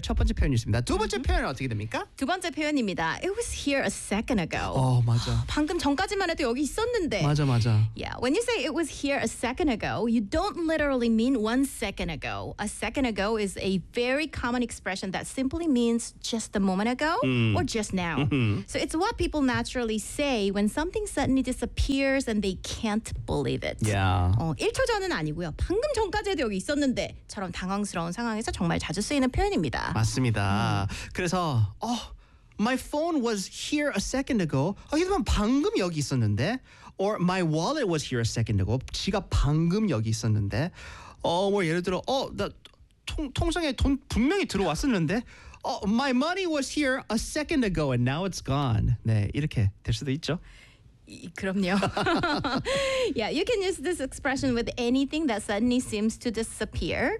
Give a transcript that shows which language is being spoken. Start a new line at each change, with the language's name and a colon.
Korean: 첫 번째 표현이었습니다. 두 번째 표현은 어떻게 됩니까?
English: 두 번째 표현입니다. It was here a second ago.
Korean: 어, 맞아. 방금 전까지만 해도 여기 있었는데. 맞아, 맞아.
English: Yeah, when you say it was here a second ago, you don't literally mean one second ago. A second ago is a very common expression that simply means just a moment ago or just now. So it's what people naturally say when something suddenly disappears and they can't believe it. Yeah.
Korean: 1초 전은 아니고요. 방금 전까지도 여기 있었는데처럼 당황스러운 상황에서 정말 자주 쓰이는 표현입니다.
English: 맞습니다. 그래서 oh, my phone was here a second ago.
Korean: 하지만 방금 여기 있었는데.
English: Or my wallet was here a second ago.
Korean: 지갑 방금 여기 있었는데. 뭐 예를 들어 나 통장에 돈 분명히 들어왔었는데.
English: Oh, my money was here a second ago and now it's gone.
Korean: 네, 이렇게 될 수도 있죠. 그럼요.
English: Yeah, you can use this expression with anything that suddenly seems to disappear.